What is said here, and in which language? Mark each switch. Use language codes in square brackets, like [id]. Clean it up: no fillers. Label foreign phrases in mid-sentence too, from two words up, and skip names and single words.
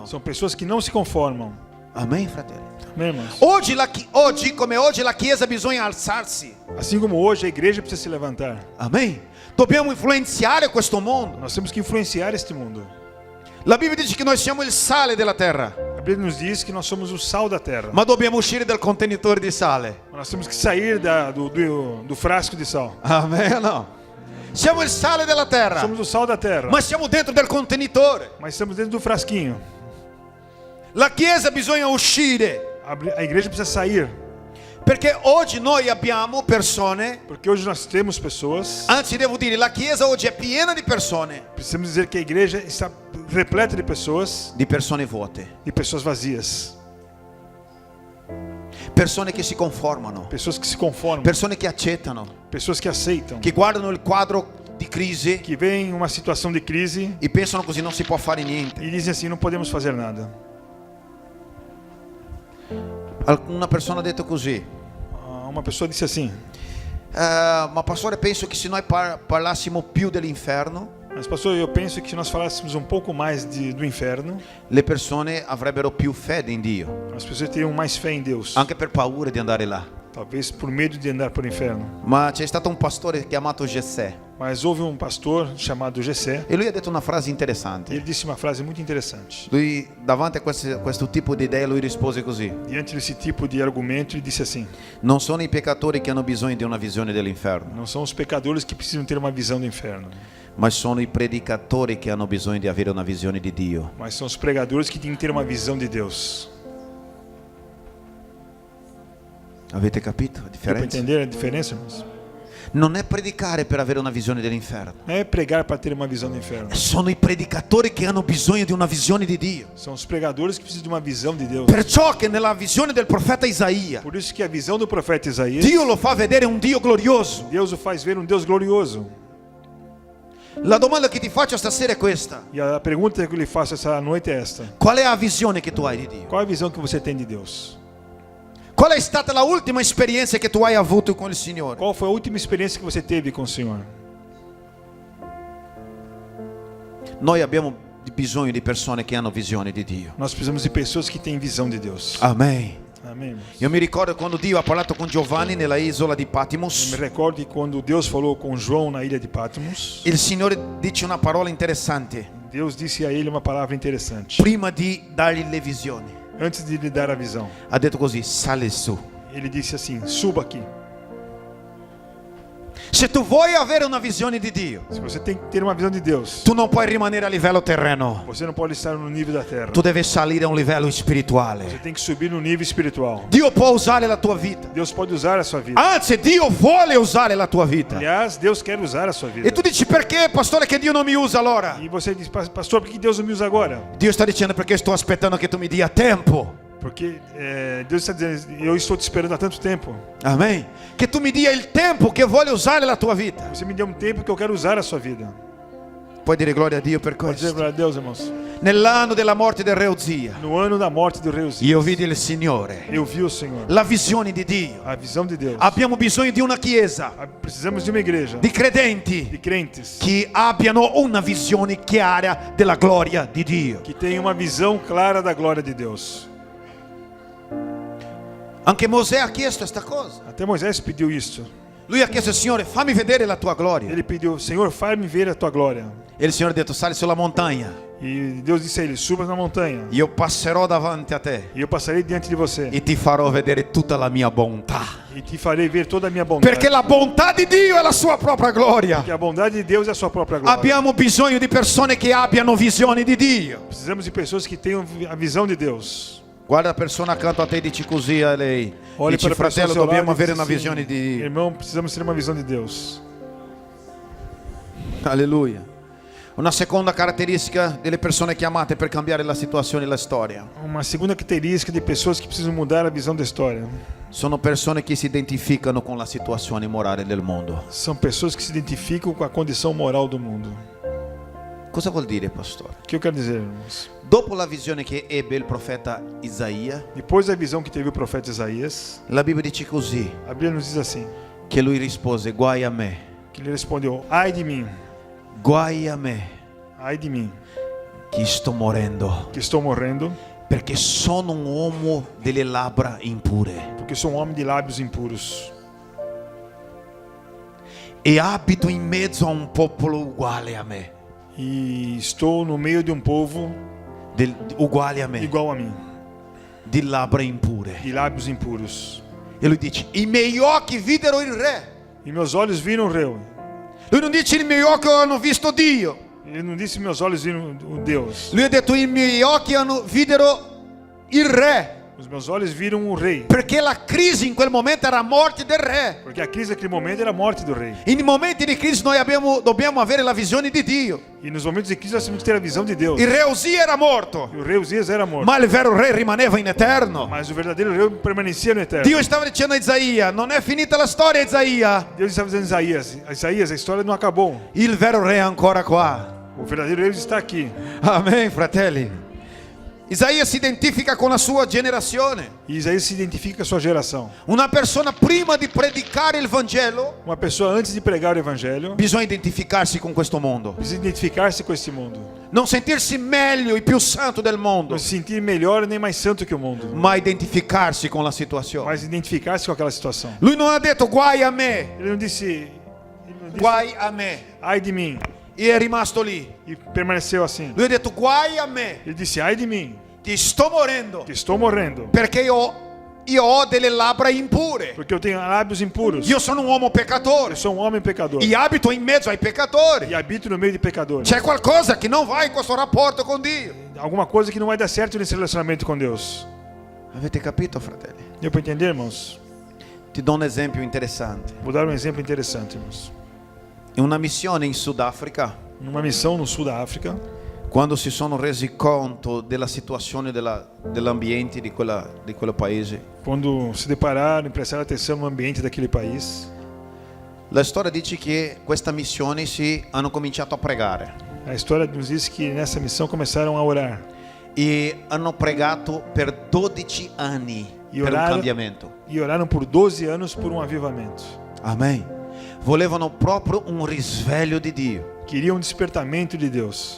[pt] são pessoas que não se conformam. [it] Amen, fratelli. [pt] Amém, irmãos? [it] Oggi, come oggi, la Chiesa bisogna alzarsi. [pt] Assim como hoje a igreja precisa se levantar, [it] Amen. Dobbiamo influenzare questo mondo. [pt] nós temos que influenciar este mundo. [it] La Bibbia dice che noi siamo il sale della terra, [pt] A Bíblia nos diz que nós somos o sal da terra. [it] ma dobbiamo uscire dal contenitore di sale. [pt] Nós temos que sair do frasco de sal. [it] Amen o no? Siamo il sale della terra, [pt] Somos o sal da terra, [it] ma siamo dentro del contenitore. [pt] mas estamos dentro do frasquinho. [it] La Chiesa bisogna uscire, [pt] A igreja precisa sair, [it] perché oggi noi abbiamo persone, [pt] porque hoje nós temos pessoas, [it] anzi devo dire, la Chiesa oggi è piena di persone [pt] precisamos dizer que a igreja está repleta de pessoas [it] vuote, [pt] vazias. [it] persone che si conformano, [pt] Pessoas que se conformam, [it] persone che accettano, [pt] pessoas que aceitam, [it] che guardano il quadro di crisi [pt] que veem uma situação de crise [it] e pensano così non si può fare niente. [pt] e dizem assim, não podemos fazer nada. [it] Una persona ha detto così, [pt] Uma pessoa disse assim, [it] ma pastore, penso che se noi parlassimo più dell'inferno, [pt] mas pastor, eu penso que se nós falássemos um pouco mais do inferno, [it] le persone avrebbero più fede in Dio, [pt] as pessoas teriam mais fé em Deus, [it] anche per paura di andare là. [pt] talvez por medo de andar por inferno. [it] Ma c'è stato un pastore chiamato Gessè [pt] Mas houve um pastor chamado Gessé, [it] e lui ha detto una frase [pt] e [it] interessante. [pt] ele disse uma frase muito interessante. [it] Lui, davanti a questo tipo di idee, lui rispose così: [pt] Diante desse tipo de argumento, ele disse assim: [it] non sono i peccatori che hanno bisogno di una visione dell'inferno, [pt] não são os pecadores que precisam ter uma visão do inferno, [it] ma sono i predicatori che hanno bisogno di avere una visione di Dio. [pt] mas são os pregadores que têm que ter uma visão de Deus. [it] Avete capito la [pt] Deu para [it] differenza? [pt] entender a diferença, irmãos? [it] Non è predicare per avere una visione dell'inferno, [pt] Não é pregar para ter uma visão do inferno. [it] sono i predicatori che hanno bisogno di una visione di Dio. [pt] São os pregadores que precisam de uma visão de Deus. [it] Perciò che nella visione del profeta Isaia, [pt] Por isso que a visão do profeta Isaías, [it] Dio lo fa vedere un Dio glorioso. [pt] Deus o faz ver um Deus glorioso. [it] La domanda che ti faccio stasera è questa: [pt] E a pergunta que eu lhe faço essa noite é esta: [it] qual è la visione che tu hai di Dio? [pt] qual é a visão que você tem de Deus? [it] Qual è stata la ultima esperienza che tu hai avuto con il Signore? [pt] Qual foi a última experiência que você teve com o Senhor? [it] Noi abbiamo bisogno di persone che hanno visione di Dio. [pt] Nós precisamos de pessoas que têm visão de Deus. [it] Amen. [pt] Amém, irmãos? [it] Io mi ricordo quando Dio ha parlato con Giovanni nella isola di [pt] Eu [it] Patmos. [pt] me recordo que quando Deus falou com João na ilha de Patmos, [it] Il Signore dice una parola interessante [pt] Deus disse a ele uma palavra interessante. [it] prima di dargli le visioni. [pt] Antes de lhe dar a visão, [it] Ha detto così: sali su. [pt] ele disse assim: suba aqui. [it] Se tu vuoi avere una visione di Dio, [pt] Se você tem que ter uma visão de Deus, [it] tu non puoi rimanere a livello terreno, [pt] você não pode estar no nível da terra. [it] tu devi salire a un livello [pt] Você [it] spirituale. [pt] tem que subir no nível espiritual. [it] Dio può usare la tua vita, [pt] Deus pode usar a sua vida. [it] anzi Dio vuole usare la tua vita. [pt] Aliás, Deus quer usar a sua vida. [it] E tu dici: perché, pastore, che Dio non mi usa allora? [pt] E você diz: pastor, por que Deus não me usa agora? [it] Dio sta dicendo: perché sto aspettando che tu mi dia tempo. [pt] Porque Deus está dizendo: eu estou te esperando há tanto tempo. [it] Amen. Che tu mi dia il tempo che voglio usare la tua vita. [pt] Você me deu um tempo que eu quero usar a sua vida. [it] Puoi dire gloria a Dio per [pt] Pode dizer [it] questo? [pt] glória a Deus, irmãos. [it] Nell'anno della morte del re Uzia, [pt] No ano da morte do rei Uzias, [it] io vidi il Signore, [pt] eu vi o Senhor. [it] la visione di Dio. [pt] A visão de Deus. [it] Abbiamo bisogno di una chiesa, [pt] Precisamos de uma igreja [it] di credenti [pt] de crentes [it] che abbiano una visione chiara della gloria di Dio. [pt] que tenham uma visão clara da glória de Deus. [it] Anche Mosè ha chiesto questa cosa. [pt] Até Moisés pediu isso. [it] Lui ha chiesto, Signore, fammi vedere la tua gloria. [pt] Ele pediu, Senhor, faz-me ver a tua glória. [it] E il Signore ha detto, sali sulla montagna, [pt] E Deus disse a ele, suba na montanha. [it] io passerò davanti a te [pt] E eu passarei diante de você. [it] e ti farò vedere tutta la mia bontà. [pt] E te farei ver toda a minha bondade. [it] Perché la bontà di Dio è la sua propria gloria. [pt] Porque a bondade de Deus é a sua própria glória. [it] Abbiamo bisogno di persone che abbiano visioni di Dio. [pt] Precisamos de pessoas que tenham a visão de Deus. [it] Guarda la persona accanto a te e dici così a lei. [pt] Olhe [it] Dici, [pt] para a pessoa [it] fratello, [pt] ao seu [it] dobbiamo [pt] lado e [it] avere [pt] diz [it] una [pt] assim, [it] visione di Dio. [pt] irmão, precisamos ter uma visão de Deus. [it] Alleluia. Una seconda caratteristica delle persone chiamate per cambiare la situazione e la storia. [pt] Uma segunda característica de pessoas que precisam mudar a visão da história. [it] Sono persone che si identificano con la situazione morale del mondo. [pt] São pessoas que se identificam com a condição moral do mundo. [it] Cosa vuol dire, pastore? [pt] O que eu quero dizer, irmãos? [it] Dopo la visione che ebbe il profeta Isaia, [pt] Depois da visão que teve o profeta Isaías, [it] la Bibbia dice così, [pt] a Bíblia nos diz assim, [it] che lui rispose, guai a me, [pt] que ele respondeu, ai de mim, ai de mim, [it] che sto morendo, [pt] que estou morrendo, [it] perché sono un uomo delle labbra impure [pt] porque sou um homem de lábios impuros. [it] e abito in mezzo a un popolo uguale a me, [pt] E estou no meio de um povo [it] uguale a me, [pt] igual a mim, [it] di labbra impure. [pt] de lábios impuros. [it] E lui dice, i miei occhi videro il re. [pt] E meus olhos viram o rei. [it] Lui non dice, i miei occhi hanno visto Dio. [pt] Ele não disse meus olhos viram o Deus. [it] Lui ha detto, i miei occhi videro il re. [pt] Os meus olhos viram o rei. [it] Perché la crisi in quel momento era la morte del re. [pt] Porque a crise naquele momento era a morte do rei. [it] In momenti di crisi noi dobbiamo avere la visione di Dio. [pt] E nos momentos de crise nós temos que ter a visão de Deus. [it] Il re Uzia era morto, [pt] E o rei Uzias era morto. [it] ma il vero re rimaneva in eterno. [pt] Mas o verdadeiro rei permanecia no eterno. [it] Dio stava dicendo a Isaia, non è finita la storia, Isaia. [pt] Deus estava dizendo a Isaías, a história não acabou. [it] Il vero re è ancora qua. [pt] O verdadeiro rei está aqui. [it] Amen, fratelli. Isaia si identifica con la sua generazione. [pt] E Isaías se identifica com a sua geração. [it] Una persona prima di predicare il Vangelo [pt] Uma pessoa antes de pregar o evangelho [it] bisogna identificarsi con questo mondo. [pt] precisa identificar-se com este mundo. [it] Non sentirsi meglio e più santo del mondo, [pt] Não se sentir melhor nem mais santo que o mundo. [it] ma identificarsi con la situazione. [pt] Mas identificar-se com aquela situação. [it] Lui non ha detto guai a me, [pt] Ele não disse [it] guai a me, [pt] ai de mim. [it] e è rimasto lì. [pt] E permaneceu assim. [it] Lui ha detto guai a me, [pt] Ele disse ai de mim, [it] che sto morendo, [pt] que estou morrendo. [it] perché io ho delle labbra impure. [pt] Porque eu tenho lábios impuros. [it] Io sono un uomo peccatore [pt] Eu sou um homem pecador. [it] e abito in mezzo ai peccatori. [pt] E habito no meio de pecadores. [it] C'è qualcosa che non va in questo rapporto con Dio. [pt] Alguma coisa que não vai dar certo nesse relacionamento com Deus. [it] Avete capito, fratelli? [pt] Deu para entender, irmãos? [it] Ti do un esempio interessante. [pt] Vou dar um exemplo interessante, irmãos. [it] In una missione in Sudafrica, [pt] Numa missão no sul da África, [it] quando si sono resi conto della situazione dell'ambiente di quel paese, [pt] quando se depararam e prestaram atenção no ambiente daquele país, [it] la storia dice che questa missione hanno cominciato a pregare [pt] a história nos diz que nessa missão começaram a orar. [it] e hanno pregato per 12 anni [pt] E [it] per un [pt] oraram, [it] cambiamento. [pt] e oraram por 12 anos por um avivamento. [it] Amen. Volevano proprio un risveglio di Dio. [pt] Queriam um despertamento de Deus.